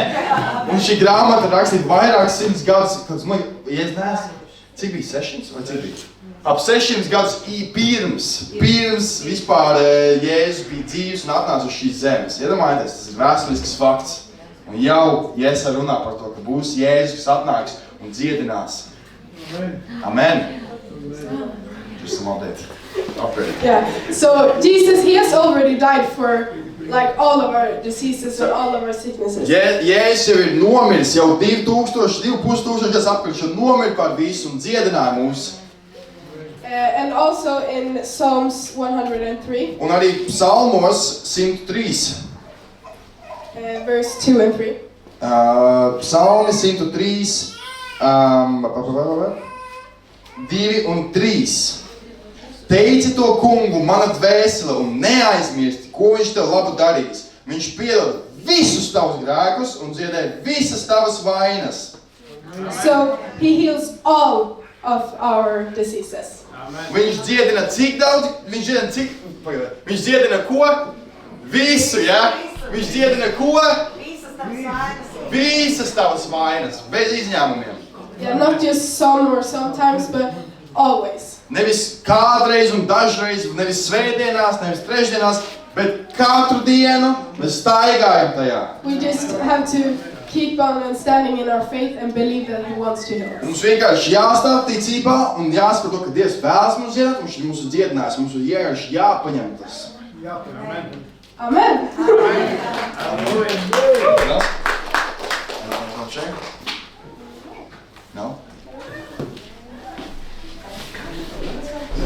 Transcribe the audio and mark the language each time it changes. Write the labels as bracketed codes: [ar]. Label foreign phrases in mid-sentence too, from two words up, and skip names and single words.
[lv] Un šī grāmata rakstīja vairākus 100 gadus, kad man, cik bija 600 vai cik bija? Ap 600 gadus pirms vispār Jēzus bija dzīvs un atnāca uz šīs zemes. Iedomājieties, tas ir vēsturisks fakts. Un jau Jēzus runā par to, ka būs Jēzus, kas atnāks un dziedinās. [en] Amen! Just some update. Yeah. So Jesus, He has already died for like all of our diseases and all of our sicknesses. [lv] Jēzus jau ir nomiris, jau 2,500 gadus atpakaļ, jau nomir par visu un dziedināja mūs. [en] And also in Psalms 103. [lv] Un arī Psalmos 103. [en] Verse 2 and 3. [lv] Psalmi 103, 2 un 3. Teici to kungu, mana dvēsele, un neaizmirsti, ko viņš tev labu darīs. Viņš piedod visus tavus grēkus un dziedē visas tavas vainas. [en] So He heals all of our diseases. [lv] Viņš dziedina cik daudz? Viņš dziedina ko? Visu, ja? Viņš dziedina ko? Visas tavas vainas, bez izņēmumiem. [en] Yeah, not just some or sometimes, but always. [lv] Nevis kādreiz un dažreiz, nevis svētdienās, nevis trešdienās, bet katru dienu mēs staigājam tajā. [en] We just have to keep on standing in our faith and believe that He wants to heal us. [lv] Mums vienkārši jāstāv ticībā un jāsaprot to, ka Dievs vēlas mums dziedināt, viņš ir mūsu dziedinājis, mums ir vienkārši jāpaņem tas. Amen. No?